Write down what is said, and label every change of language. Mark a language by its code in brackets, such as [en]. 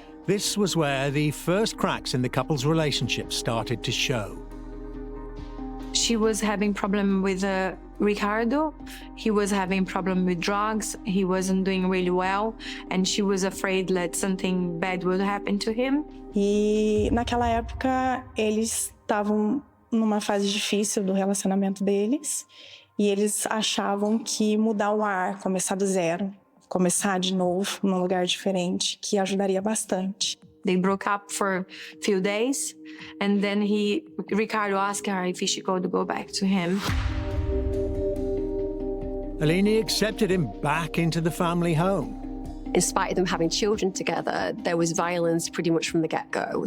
[en] This was where the first cracks in the couple's relationship started to show. She was having problem with Ricardo. He was having problem with drugs. He wasn't doing really well, and she was afraid that something bad would happen to him. [pt] E naquela época eles estavam numa fase difícil do relacionamento deles e eles achavam que mudar o ar, começar do zero, começar de novo num lugar diferente, que ajudaria bastante. [en] They broke up for a few days, and then Ricardo asked her if she could go back to him. Aline accepted him back into the family home. In spite of them having children together, there was violence pretty much from the get-go.